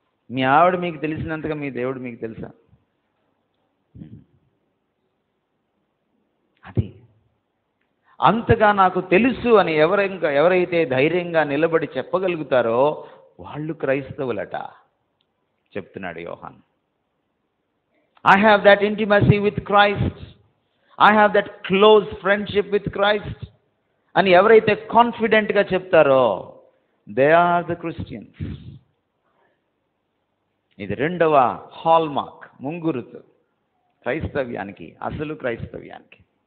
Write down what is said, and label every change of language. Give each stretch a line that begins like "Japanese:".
Telugu: మీ ఆవిడ మీకు తెలిసినంతగా మీ దేవుడు మీకు తెలుసా? అది అంతగా నాకు తెలుసు అని ఎవరైతే ధైర్యంగా నిలబడి చెప్పగలుగుతారో వాళ్ళు క్రైస్తవులట చెప్తున్నాడు యోహాన్.
English: I have that intimacy with Christ. I have that close friendship with Christ.
Telugu: అని ఎవరైతే కాన్ఫిడెంట్గా చెప్తారో
English: They are the Christians.
Telugu: ఇది రెండవ హాల్మార్క్, ముంగురుతు క్రైస్తవ్యానికి, అసలు క్రైస్తవ్యానికి.